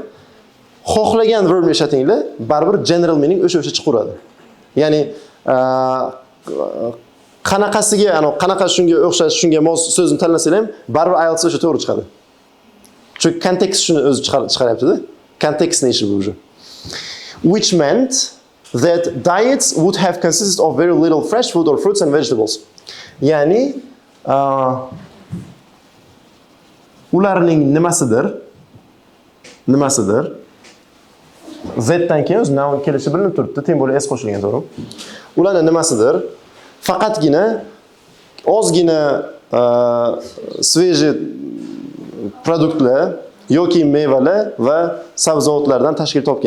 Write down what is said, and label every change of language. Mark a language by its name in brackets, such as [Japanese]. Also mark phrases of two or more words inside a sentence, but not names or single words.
[Uzbek] Xohlagan verbni ishlatinglar, baribir [English] general meaning [Uzbek] o'sha chiqaveradi. Ya'ni qanaqasiga, qanaqa shunga o'xshash, shunga mos so'zni tanlasanglar ham baribir IELTS o'sha to'g'ri chiqadi. Chunki kontekst shuni o'zi chiqaryapti-da. Kontekstni ishi bu o'sha. [English] Which meant that diets would have consisted of very little fresh food or fruits and vegetables. [Uzbek] Ya'ni ularning nimasidir Z'dan keyin o'zi noun kelishi bilinib turibdi, tem bo'lib s qo'shilgan, to'g'rimi? Ularning nimasidir? Faqatgina ozgina svejiy produktlar yoki mevalar va sabzavotlardan tashkil topgan.